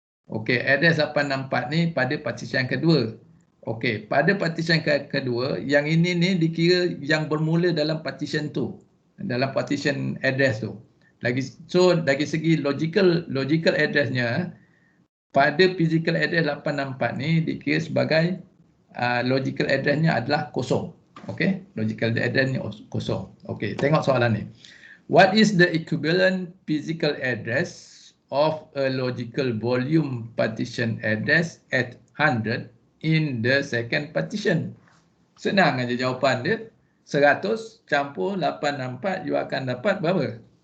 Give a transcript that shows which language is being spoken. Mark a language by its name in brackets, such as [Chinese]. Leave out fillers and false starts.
[Malay] Okey, address 864 ni pada partition yang kedua. Okey, pada partition kedua, yang ini ni dikira yang bermula dalam partition tu. Dalam partition address tu. Dari segi logical addressnya, pada physical address 864 ni dikira sebagai logical addressnya adalah kosong. Okey, logical address ni kosong. Okey, tengok soalan ni. [English] What is the equivalent physical address of a logical volume partition address at 100 in the second partition? [Malay] Senang aja jawapan dia. 100 campur 864, you akan dapat berapa?